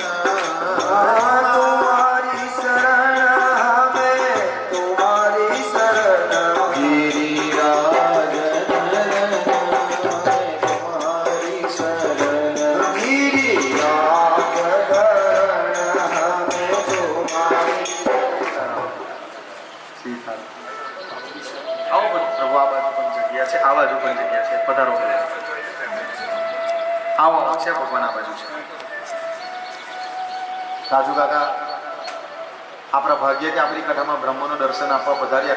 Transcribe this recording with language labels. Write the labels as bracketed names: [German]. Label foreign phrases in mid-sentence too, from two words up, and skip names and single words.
[Hindi] तुम्हारी शरण हमें तुम्हारी शरण. गिरिराज धरन तुम्हारी शरण. गिरिराज धरन हमें तुम्हारी शरण. [Gujarati] આવો પ્રભુ, આ બાજુ પણ જગ્યા છે, આ બાજુ પણ જગ્યા છે. પધારો. આવો છે ભગવાન, આ બાજુ છે. રાજુ કાકા, આપણા ભાગ્ય કે આપણી કથામાં બ્રહ્મનું દર્શન આપવા પધાર્યા.